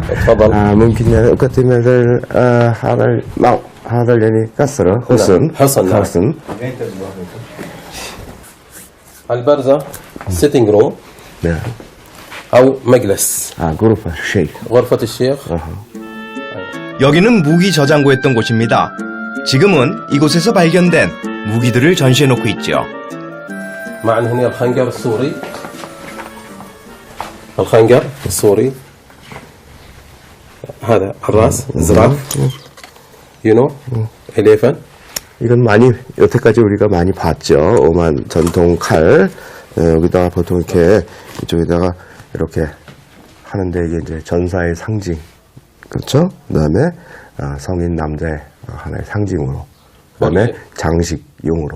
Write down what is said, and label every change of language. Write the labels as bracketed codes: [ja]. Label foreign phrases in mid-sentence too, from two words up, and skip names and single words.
[ar] تفضل. ممكن أقدم هذا يعني كسرة حصن. حصن. البرزة [en] sitting room [ar] نعم. أو مجلس. غرفة الشيخ. غرفة الشيخ. [ko] 여기는 무기 저장고였던 곳입니다. 지금은 이곳에서 발견된 무기들을 전시해 놓고 있죠. [ar] معنا هنا الخنجر السوري. الخنجر السوري. هذا الراس زراف. [en] You know? elephant. [ko] 이건 많이 여태까지 우리가 많이 봤죠. 오만 전통 칼. 여기다가 보통 이렇게 이쪽에다가 이렇게 하는데 이게 이제 전사의 상징. 그렇죠? 그다음에 성인 남자의 하나의 상징으로. 그다음에 장식용으로.